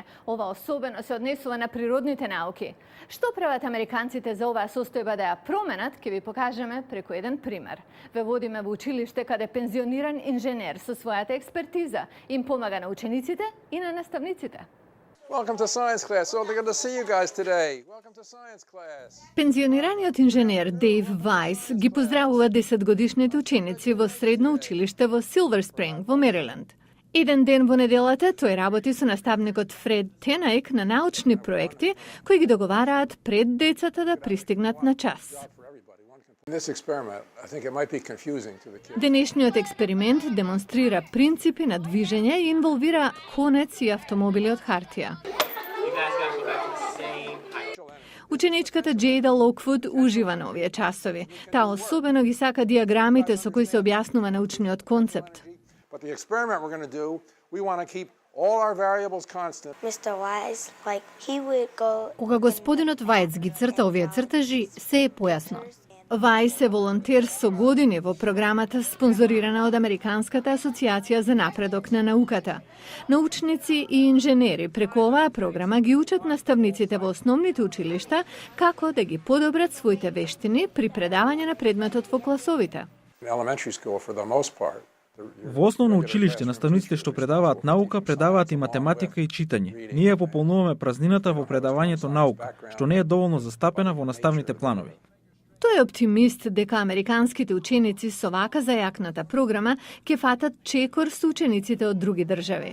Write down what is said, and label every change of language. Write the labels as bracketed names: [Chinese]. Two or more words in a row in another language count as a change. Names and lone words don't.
[Macedonian] Ова особено се однесува на природните науки. Што прават американците за оваа состојба да ја променат, ќе ви покажеме преку еден пример. Ве водиме во училиште каде пензиониран инженер со својата експертиза им помага на учениците и на наставниците. [English] Welcome to science class. So good to see you guys today. Welcome to science class. [Macedonian] Пензионираниот инженер Дейв Вајс ги поздравува 10-годишните ученици во средно училиште во Силвер Спринг во Мериленд. Еден ден во неделата тој работи со наставникот Фред Тенаик на научни проекти кои ги договараат пред децата да пристигнат на час. Денешниот експеримент демонстрира принципи на движење и инволвира конец и автомобили од хартија. Ученичката Джейда Локвуд ужива на овие часови. Таа особено ги сака диаграмите со кои се објаснува научниот концепт. [English] But the experiment we're going to do, we want to keep all our variables constant. Mr. Wise, like he would go. [Macedonian] Кога господинот Вајц ги црта овие цртажи, се е појасно. Вајс е волонтер со години во програмата спонзорирана од Американската асоциација за напредок на науката. Научници и инженери преку оваа програма ги учат наставниците во основните училишта како да ги подобрат своите вештини при предавање на предметот во класовите. [English] Elementary school for the most part. [Macedonian] Во основно училиште наставниците што предаваат наука, предаваат и математика и читање. Ние пополнуваме празнината во предавањето наука, што не е доволно застапена во наставните планови. Тој е оптимист дека американските ученици со вака зајакната програма ќе фатат чекор со учениците од други држави.